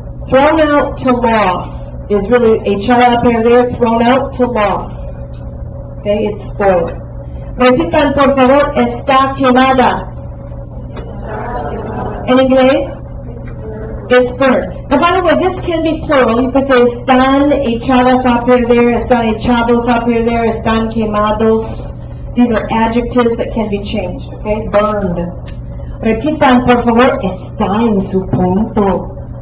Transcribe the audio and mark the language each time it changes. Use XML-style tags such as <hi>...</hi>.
<en>Thrown out to loss is really</en> <es>echada a perder,</es> <en>thrown out to loss. Okay, it's spoiled.</en> <es>Repitan, por favor, está quemada. En inglés,</es> <en>it's burnt. Now, by the way, this can be plural. You could say</en> <es>están echadas a perder, están echados a perder, están quemados.</es> <en>These are adjectives that can be changed, okay? Burned.</en> <es>Repitan, por favor, está en su punto.</es>